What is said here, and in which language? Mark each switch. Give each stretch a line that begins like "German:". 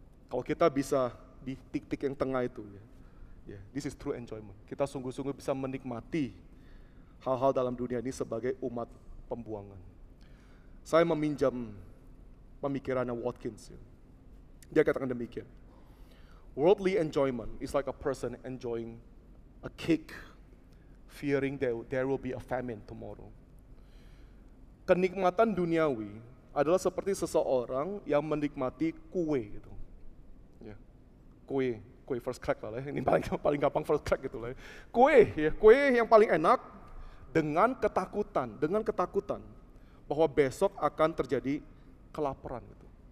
Indonesian: Kalau kita bisa di titik yang tengah itu, ya,
English: this is true enjoyment.
Indonesian: Kita sungguh-sungguh bisa menikmati hal-hal dalam dunia ini sebagai umat pembuangan. Saya meminjam pemikirannya Watkins. Ya. Dia katakan demikian.
English: Worldly enjoyment is like a person enjoying a cake, fearing there will be a famine tomorrow.
Indonesian: Kenikmatan duniawi adalah seperti seseorang yang menikmati kue gitu. Ya. Kue first crack lah ya. Ini paling gampang first crack gitu lah. Ya. Kue yang paling enak dengan ketakutan bahwa besok akan terjadi kelaparan gitu.